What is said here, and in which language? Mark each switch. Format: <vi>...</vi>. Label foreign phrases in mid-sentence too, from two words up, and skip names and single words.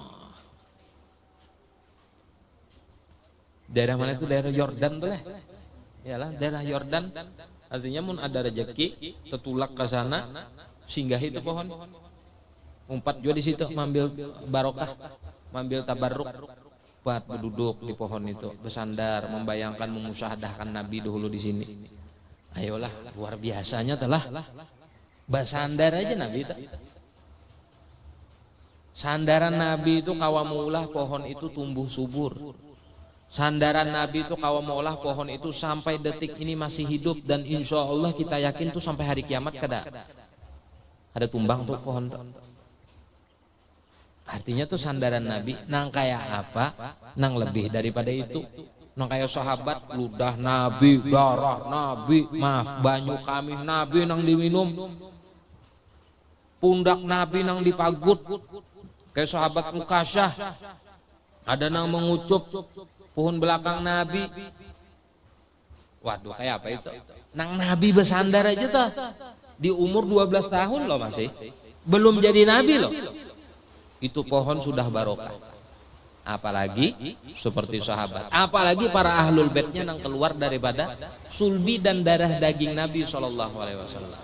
<bjn>Daerah mana itu? Daerah Yordan tuh lah. Yalah, daerah Yordan. Artinya mun ada rezeki, tetulak ke sana, singgahi itu pohon. Umpat juga di situ, mambil barokah, mambil tabarruk. Buat berduduk di pohon itu, bersandar, membayangkan memusyahdahkan Nabi dahulu di sini. Ayolah, luar biasanya telah. Bersandar aja Nabi itu. Sandaran Nabi itu kawamulah pohon itu tumbuh subur. Sandaran Nabi itu kawamulah pohon itu sampai detik ini masih hidup, dan insya Allah kita yakin tuh sampai hari kiamat kada ada tumbang tuh pohon tuh. Artinya tuh sandaran Nabi nang kayak apa, nang lebih daripada itu. Nang kayak sahabat, ludah Nabi, darah Nabi, maaf banyu kami Nabi nang diminum, pundak Nabi nang dipagut. Kayak sahabat Mukasyah, ada nang mengucup pohon belakang Nabi. Waduh, kayak apa itu? Nang Nabi bersandar aja tuh di umur 12 tahun loh, masih belum jadi Nabi loh.</bjn> <id>Itu pohon sudah barokah. Apalagi seperti sahabat, apalagi para ahlul baitnya yang keluar daripada sulbi dan darah daging Nabi</id> <ar>sallallahu alaihi wasallam.</ar>